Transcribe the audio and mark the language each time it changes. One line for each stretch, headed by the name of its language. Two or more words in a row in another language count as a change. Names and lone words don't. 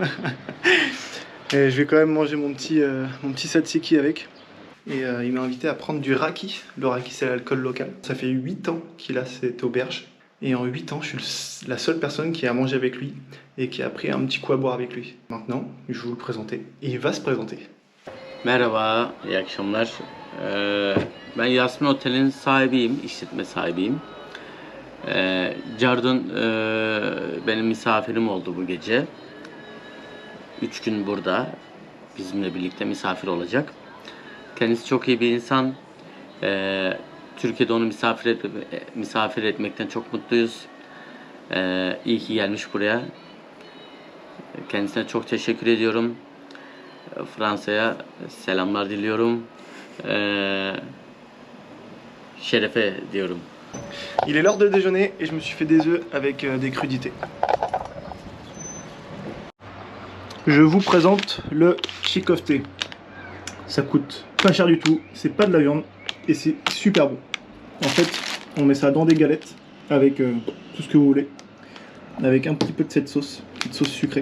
French: Et je vais quand même manger mon petit tzatziki avec. Et il m'a invité à prendre du raki. Le raki, c'est l'alcool local. Ça fait 8 ans qu'il a cette auberge. Et en 8 ans, je suis la seule personne qui a mangé avec lui et qui a pris un petit coup à boire avec lui. Maintenant, je vais vous le présenter. Et il va se présenter.
Turkish: Merhaba, iyi akşamlar. Ben Yasmin Otel'in sahibiyim, işletme sahibiyim. Cardun benim misafirim oldu bu gece. 3 gün burada bizimle birlikte misafir olacak. Kendisi çok iyi bir insan. Türkiye'de onu misafir etmekten çok mutluyuz. İyi ki gelmiş buraya. Kendisine çok teşekkür ediyorum. Fransa'ya selamlar diliyorum. Şerefe diyorum.
French: Il est l'heure de déjeuner et je me suis fait des œufs avec des crudités. Je vous présente le chikofté. Ça coûte pas cher du tout, c'est pas de la viande et c'est super bon. En fait, on met ça dans des galettes avec tout ce que vous voulez, avec un petit peu de cette sauce sucrée.